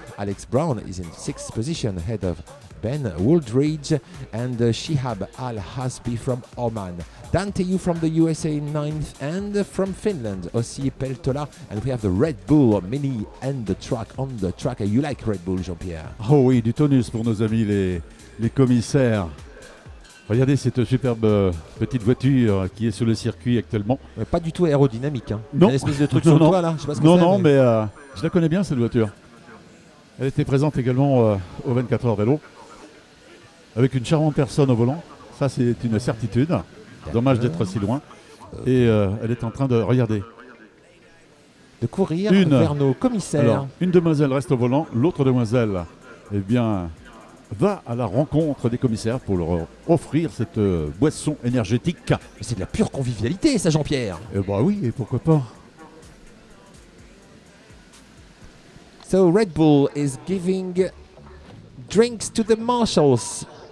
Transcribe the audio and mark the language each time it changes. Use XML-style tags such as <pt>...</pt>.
<en>Alex Brown is in sixth position ahead of Ben Wooldridge and Shihab Al-Hasbi from Oman. Dante Yu from the USA in ninth, and from Finland, Ossi Peltola. And we have the Red Bull Mini and the track on the track. You like Red Bull, Jean-Pierre?</en> <fr>Oh oui, du tonus pour nos amis les commissaires. Regardez cette superbe petite voiture qui est sur le circuit actuellement. Pas du tout aérodynamique. Hein. Non. Une espèce de truc sur le toit là. Je sais pas ce que non, c'est, non, mais je la connais bien cette voiture. Elle était présente également au 24 heures vélo, avec une charmante personne au volant. Ça, c'est une certitude. Dommage d'être si loin. Et elle est en train de regarder. De courir vers nos commissaires. Alors, une demoiselle reste au volant, l'autre demoiselle, eh bien, va à la rencontre des commissaires pour leur offrir cette boisson énergétique. C'est de la pure convivialité, ça, Jean-Pierre. Eh bah oui, et pourquoi pas.</fr> <en>So Red Bull is giving drinks to the marshals.</en>